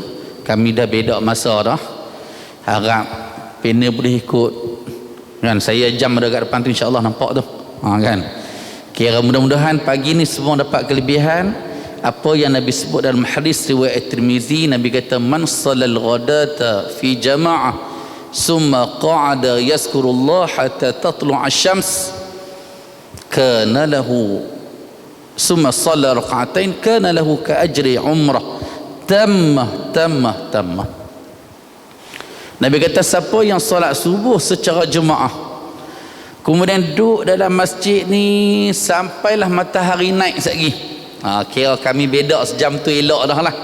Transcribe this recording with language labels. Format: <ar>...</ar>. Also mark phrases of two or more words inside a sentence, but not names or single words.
<ms>Kami dah beda masa dah. Harap panel boleh ikut kan. Saya jam ada kat depan tu, insya-Allah nampak tu. Kan. Kira mudah-mudahan pagi ni semua dapat kelebihan apa yang Nabi sebut dalam hadis riwayat Tirmizi. Nabi kata,</ms> <ar>من صلى الغداة في جماعة ثم قعد يذكر الله حتى تطلع الشمس كان له ثم صلى ركعتين كان له كأجر عمرة تامة.</ar> <ms>Nabi kata, siapa yang solat subuh secara jemaah Kemudian duduk dalam masjid ni sampailah matahari naik sekali. Kira kami bedak sejam tu elok dah lah.</ms>